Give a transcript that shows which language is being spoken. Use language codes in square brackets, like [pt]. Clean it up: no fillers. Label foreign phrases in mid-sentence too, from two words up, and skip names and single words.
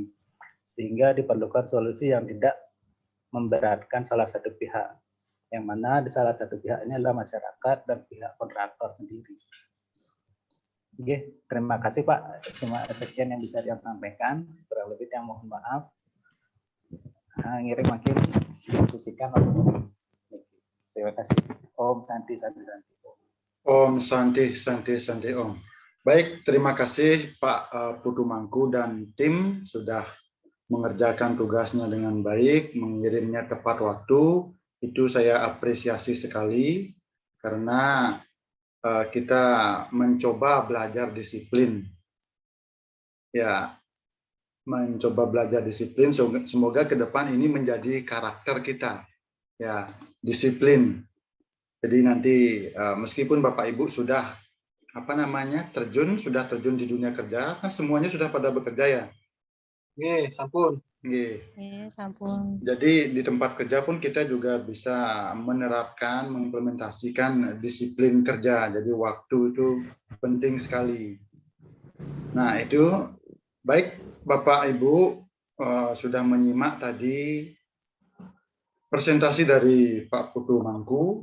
[id] Sehingga diperlukan solusi yang tidak memberatkan salah satu pihak, yang mana di salah satu pihak ini adalah masyarakat dan pihak kontraktor sendiri. Oke, terima kasih Pak. Cuma sekian yang bisa disampaikan. Kurang lebih yang mohon maaf. [ban] Ngirim makin diskusikan. [id] Terima kasih. [sa] Om Santi Santi Santi. Om Santi Santi Santi Om. [id] Baik, terima kasih Pak Putu Mangku dan tim sudah mengerjakan tugasnya dengan baik, mengirimnya tepat waktu. Itu saya apresiasi sekali karena kita mencoba belajar disiplin. Ya, mencoba belajar disiplin. Semoga ke depan ini menjadi karakter kita. Ya, disiplin. Jadi nanti meskipun Bapak Ibu sudah sudah terjun di dunia kerja, kan semuanya sudah pada bekerja ya. [ban] Nggih, sampun. Nggih, sampun. [id] Jadi di tempat kerja pun kita juga bisa menerapkan, mengimplementasikan disiplin kerja. Jadi waktu itu penting sekali. Nah itu baik Bapak Ibu sudah menyimak tadi presentasi dari Pak Putu Mangku.